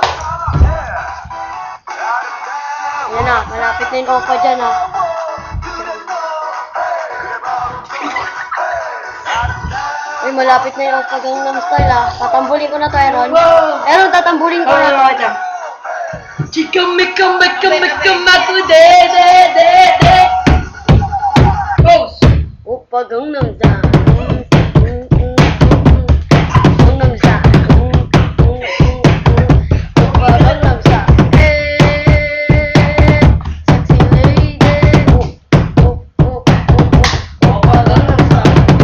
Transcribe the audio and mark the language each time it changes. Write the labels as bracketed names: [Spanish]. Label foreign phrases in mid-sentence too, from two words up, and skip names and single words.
[Filipino] Yan na, malapit na yung opa dyan ha. Uy, malapit na yung opa Gangnam Style ha. Tatambulin ko na to, Aaron. Wow! Aaron, tatambulin ko na to. Chika mika mika mika maku de de de de. [English] Pose! [Korean] Opa Gangnam Style. Gangnam Style. Opa Gangnam Style. [English] Sexy lady. [Korean] Opa Gangnam Style.